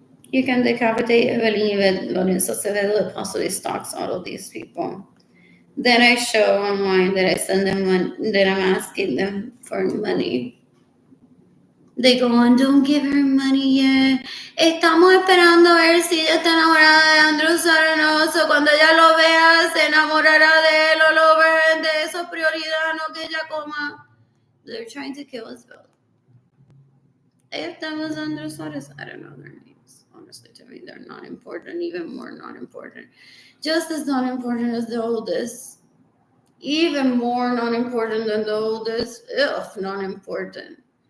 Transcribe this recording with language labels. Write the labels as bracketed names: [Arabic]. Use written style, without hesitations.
[English] You can decapitate Evelyn Lorenzo Acevedo that possibly stalks all of these people. Then I show online that I send them that I'm asking them for money. They go on, don't give her money yet. [Spanish] Estamos esperando a ver si ella está enamorada de Andrew Saranoso. Cuando ella lo vea, se enamorará de él o lo vende. Eso es prioridad, no que ella coma. [English] They're trying to kill us both. If that was Andrew Suarez, I don't know their names. Honestly, to me, they're not important, even more not important. Just as not important as the oldest. Even more not important than the oldest. Ugh, not important.